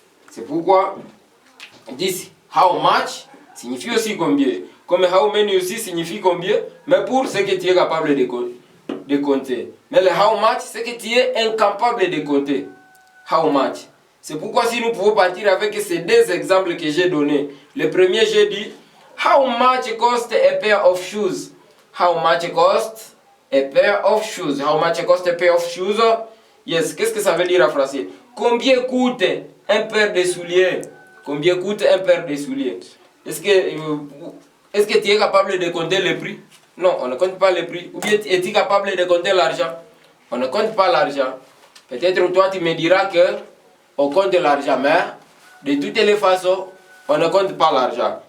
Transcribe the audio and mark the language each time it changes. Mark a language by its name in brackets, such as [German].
[French] C'est pourquoi [English] this how much [French] signifie aussi combien. Comme how many aussi signifie combien, mais pour ce que tu es capable de compter. Mais le how much, c'est que tu es incapable de compter. How much. C'est pourquoi si nous pouvons partir avec ces deux exemples que j'ai donnés. Le premier, j'ai dit [English] how much cost a pair of shoes? How much cost a pair of shoes? How much cost a pair of shoes? [French] Yes, qu'est-ce que ça veut dire en français? Combien coûte un paire de souliers? Combien coûte un paire de souliers? Est-ce que tu es capable de compter le prix? Non, on ne compte pas le prix. Ou bien es-tu capable de compter l'argent? On ne compte pas l'argent. Peut-être toi tu me diras que on compte l'argent, mais de toutes les façons, on ne compte pas l'argent.